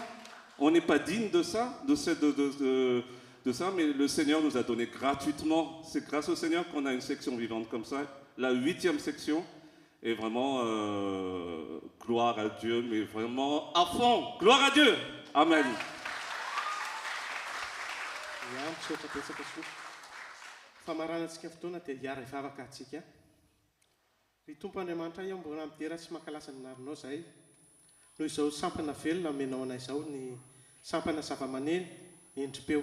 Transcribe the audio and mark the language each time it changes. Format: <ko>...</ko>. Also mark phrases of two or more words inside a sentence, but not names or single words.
<fr>On n'est pas digne de ça, de ça, mais le Seigneur nous a donné gratuitement. C'est grâce au Seigneur qu'on a une section vivante comme ça, la 8e section. Et vraiment, gloire à Dieu, mais vraiment à fond. Gloire à Dieu. Amen.</fr> <mg>Famaranatsika fotoana dia hiara hivavaka atsika. Ry Tompo Andriamanitra io mbola midera sy mankalasa ny narinao izay. Noho izao sampana velona amenao anay izao ny sampana zava-maneno endrim-peo.</mg>